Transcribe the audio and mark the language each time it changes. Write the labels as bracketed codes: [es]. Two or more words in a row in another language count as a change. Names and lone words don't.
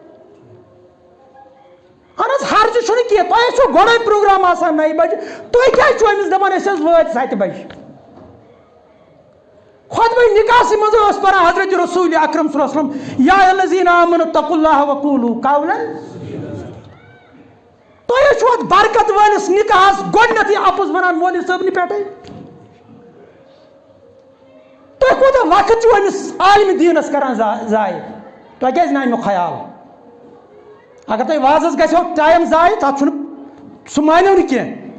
[ks] اہن حظ حرجہِ چھُنہٕ کینٛہہ تۄہہِ چھُو گۄڈے پروگرام آسان 9 بجہِ تُہۍ کیازِ چھُو أمِس دپان أسۍ حظ وٲتۍ 7 بجہِ خۄطبہ نکاحسٕے منٛز ٲس پران حضرت رسول اکرم صلی اللہ علیہ وسلم [ar] یا الذین آمنوا اتقوا اللہ وقولوا قولا [ks] تُہۍ چھُو اتھ برکت وٲلِس نکاحس گۄڈنیتھٕے اپُز ونان مولوی صٲبنہِ پٮ۪ٹھٕے تُہۍ کوٗتاہ وقت چھُو أمِس عالمہِ دیٖنس کران ضایع تۄہہِ کیازِ نہٕ امیُک خیال اگر تۄہہِ وازس گژھیو ٹایم ضایع تتھ چھُنہٕ سُہ مانیو نہٕ کینٛہہ